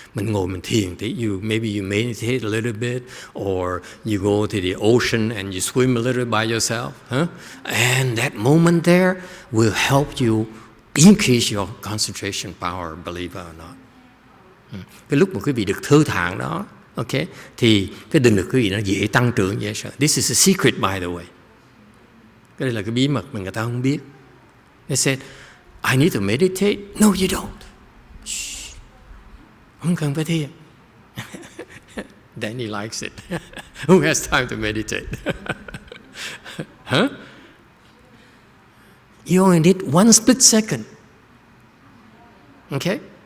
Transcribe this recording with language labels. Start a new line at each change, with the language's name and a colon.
Vietnamese: Mình ngồi mình thiền thì
English: maybe you meditate a little bit, or you go to the ocean and you swim a little by yourself, and that moment there will help you increase your concentration power, believe it or not.
Vietnamese: Cái lúc mà quý vị được thư thản đó, okay, thì cái định lực quý vị nó dễ tăng trưởng, dễ sợ.
English: This is a secret, by the way.
Vietnamese: Cái đây là cái bí mật mà người ta không biết.
English: They said, I need to meditate. No, you don't. Shh.
Vietnamese: Không cần phải thiền.
English: Danny likes it. Who has time to meditate? Huh? You only need one split second. Okay?